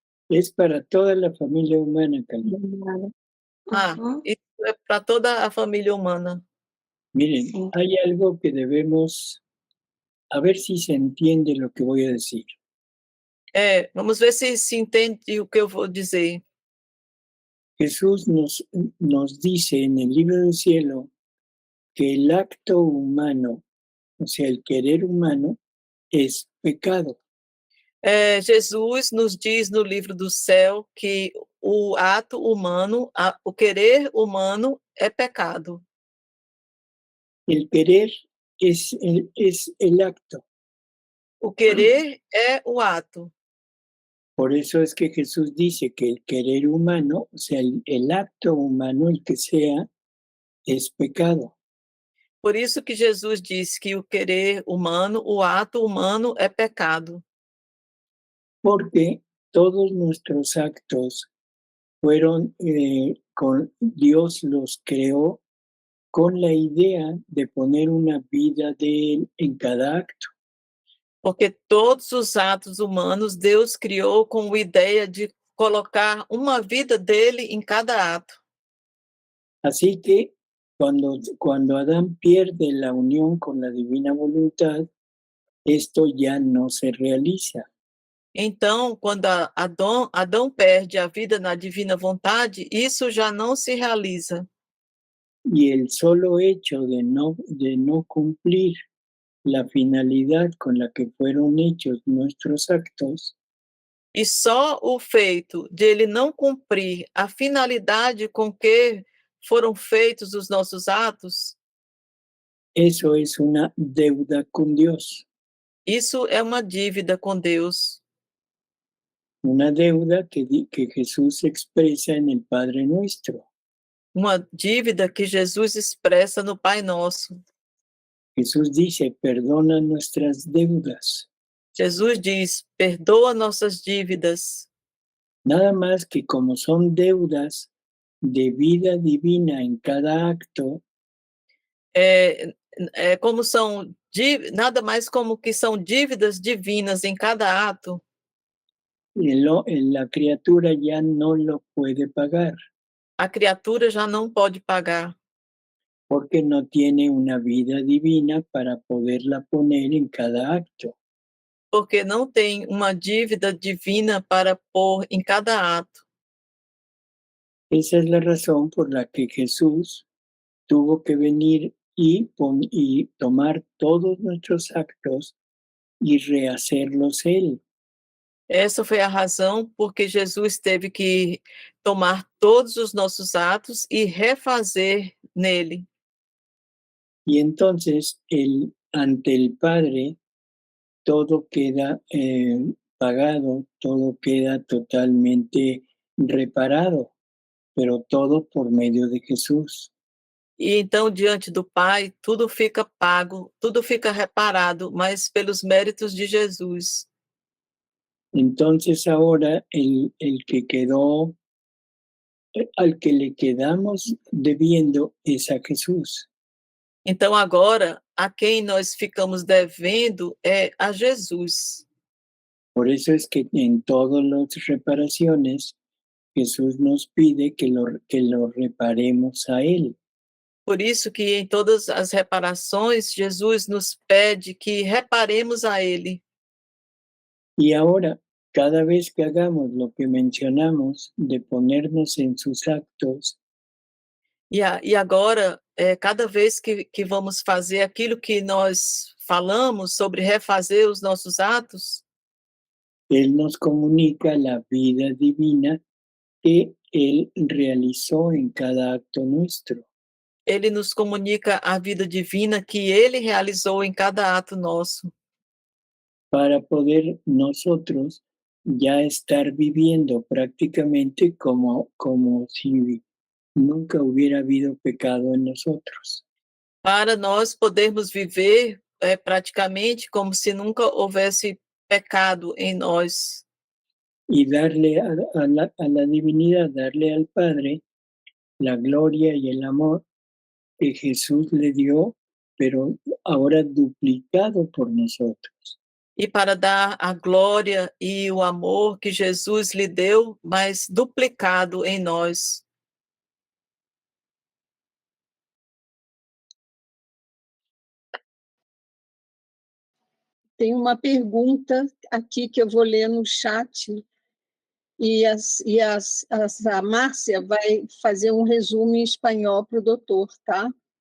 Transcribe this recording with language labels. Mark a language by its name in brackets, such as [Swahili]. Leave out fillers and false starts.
[Spanish] Es para toda la familia humana, Cali. Ah, Ujú. [Portuguese] isso é para toda a família humana. [Spanish] Miren, Sí. hay algo que debemos, a ver si se entiende lo que voy a decir. [Portuguese] Vamos ver se entende o que eu vou dizer. [Spanish] Jesús nos dice en el libro del cielo que el acto humano, o sea, el querer humano, es pecado. [Portuguese] Jesus nos diz no livro do céu que o ato humano, o querer humano é pecado. [Spanish] El querer es el acto. [Portuguese] O querer é o ato. [Spanish] Por eso es que Jesús dice que el querer humano, o sea, el acto humano, el que sea, es pecado. [Portuguese] Por isso que Jesus diz que o querer humano, o ato humano é pecado. [Spanish] Porque todos nuestros actos fueron, Dios los creó con la idea de poner una vida de Él en cada acto. [Portuguese] Porque todos os atos humanos Deus criou com a ideia de colocar uma vida dele em cada ato. [Spanish] Así que cuando Adán pierde la unión con la divina voluntad, esto ya no se realiza. [Portuguese] Então, quando Adão perde a vida na divina vontade, isso já não se realiza. [Spanish] Y el solo hecho de no cumplir la finalidad con la que fueron hechos nuestros actos, [Portuguese] E só o feito de ele não cumprir a finalidade com que foram feitos os nossos atos, [Spanish] eso es una deuda con Dios. [Portuguese] isso é uma dívida com Deus. [Spanish] Una deuda que Jesús expresa en el Padre Nuestro. [Portuguese] Uma dívida que Jesus expressa no Pai Nosso. [Spanish] Jesús dice, perdona nuestras deudas. [Portuguese] Jesus diz: perdoa nossas dívidas. [Spanish] Nada más que como son deudas de vida divina en cada acto, [Portuguese] Como são nada mais como que são dívidas divinas em cada ato, [Spanish] la criatura ya no lo puede pagar [Portuguese] a criatura já não pode pagar, [Spanish] porque no tiene una vida divina para poderla poner en cada acto. [Portuguese] porque não tem uma dívida divina para pôr em cada ato. [Spanish] Esa es la razón por la que Jesús tuvo que venir y tomar todos nuestros actos y rehacerlos Él. [Portuguese] Essa foi a razão porque Jesus teve que tomar todos os nossos atos e refazer nele. [Spanish] Y entonces ante el Padre todo queda pagado, todo queda totalmente reparado, pero todo por medio de Jesús. [Portuguese] E então, diante do Pai, tudo fica pago, tudo fica reparado, mas pelos méritos de Jesus. [Spanish] Entonces ahora el que quedó, al que le quedamos debiendo es a Jesús. [Portuguese] Então, agora, a quem nós ficamos devendo é a Jesus. [Spanish] Por eso es que en todas las reparaciones Jesús nos pide que lo reparemos a Él. [Portuguese] Por isso que em todas as reparações, Jesus nos pede que reparemos a Ele. [Spanish] Y ahora, cada vez que hagamos lo que mencionamos de ponernos en sus actos, [Portuguese] E agora, cada vez que vamos fazer aquilo que nós falamos sobre refazer os nossos atos, [Spanish] Él nos comunica la vida divina que Él realizó en cada acto nuestro, [Portuguese] Ele nos comunica a vida divina que ele realizou em cada ato nosso, [Spanish] para poder nosotros ya estar viviendo prácticamente como si nunca hubiera habido pecado en nosotros. [Portuguese] para nós podermos viver praticamente como se nunca houvesse pecado em nós. [Spanish] Y darle a la divinidad, darle al Padre la gloria y el amor que Jesús le dio, pero ahora duplicado por nosotros. [Portuguese] E para dar a glória e o amor que Jesus lhe deu, mas duplicado em nós. Tem uma pergunta aqui que eu vou ler no chat e a Márcia vai fazer um resumo em espanhol para o doutor, tá?